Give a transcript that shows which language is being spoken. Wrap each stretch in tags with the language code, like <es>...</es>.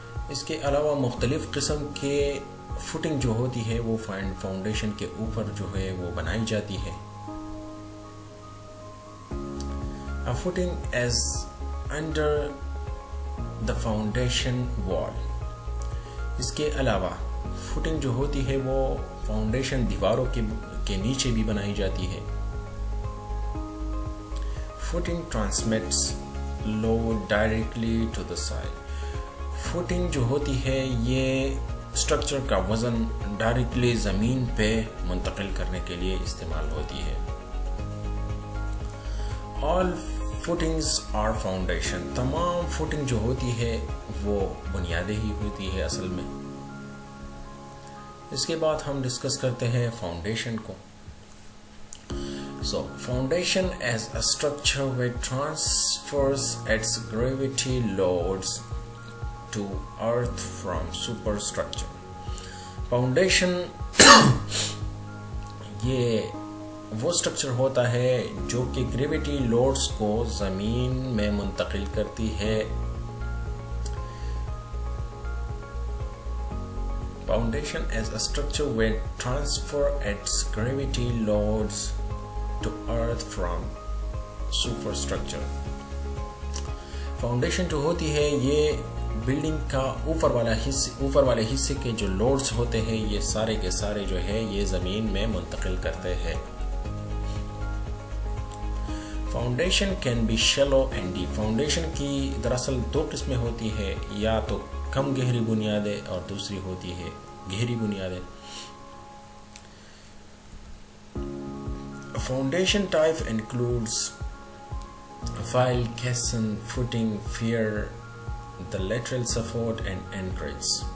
<ur>اس کے علاوہ مختلف قسم کے فوٹنگ جو ہوتی ہے وہ فاؤنڈیشن کے اوپر جو ہے وہ بنائی جاتی ہے.</ur> <en>A footing is under the foundation wall.</en> <ur>اس کے علاوہ فوٹنگ جو ہوتی ہے وہ فاؤنڈیشن دیواروں کے نیچے بھی بنائی جاتی ہے.</ur> <en>Footing transmits load directly to the soil.</en> <ur>Footing جو ہوتی ہے یہ اسٹرکچر کا وزن ڈائریکٹلی زمین پہ منتقل کرنے کے لیے استعمال ہوتی ہے.</ur> <en>All footings are foundation.</en> <ur>تمام فوٹنگ جو ہوتی ہے وہ بنیادیں ہی ہوتی ہے اصل میں. اس کے بعد ہم ڈسکس کرتے ہیں فاؤنڈیشن کو.</ur> <en>So foundation as a structure which transfers its gravity loads to earth from superstructure.</en> <ur>Foundation یہ وہ اسٹرکچر ہوتا ہے جو کہ گریویٹی لوڈز کو زمین میں منتقل کرتی ہے.</ur> <en>Foundation as a structure which transfer its gravity loads to earth from superstructure.</en> <ur>Foundation جو ہوتی ہے یہ بلڈنگ کا اوپر والے حصے کے جو لوڈز ہوتے ہیں یہ سارے کے سارے جو ہے یہ زمین میں منتقل کرتے ہیں.</ur> <en>Foundation can be shallow and deep.</en> <ur>Foundation کی دراصل دو قسمیں ہوتی ہے, یا تو کم گہری بنیادیں اور دوسری ہوتی ہے گہری بنیادیں.</ur> <en>Foundation type includes file, caisson, footing, pier, the lateral support and anchors.</en>